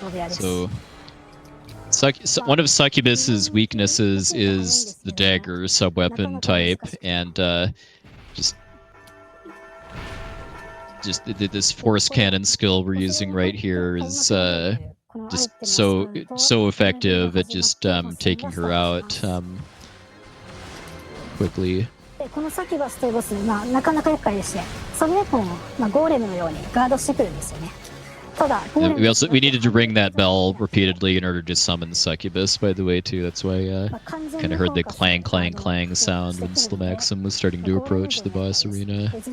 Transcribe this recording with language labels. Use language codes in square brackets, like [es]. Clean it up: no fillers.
[en] So one of Succubus's weaknesses is the dagger sub-weapon type, and just this Force Cannon skill we're using right here is just so effective at just taking her out quickly. [ja] このサキュバスというボス、なかなか厄介でして、サブウェポンを、ゴーレムのようにガードしてくるんですよね。ただ、 [en] we needed to ring that bell repeatedly in order to summon Succubus, by the way, too. That's why kind of heard the clang, clang, clang sound when Slimaxim was starting to approach the boss arena.